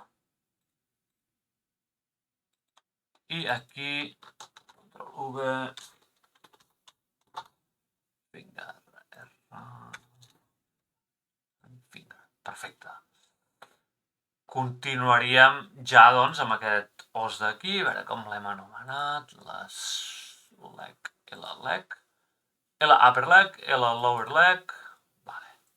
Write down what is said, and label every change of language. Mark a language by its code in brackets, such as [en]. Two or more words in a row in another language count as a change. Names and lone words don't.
[ca] I aquí, [en] Ctrl V, finger, R, finger, [ca] perfecte. Continuaríem ja, doncs, amb aquest os d'aquí, a veure com l'hem anomenat, les leg, [en] L leg, L upper leg, L lower leg, [ca] vale.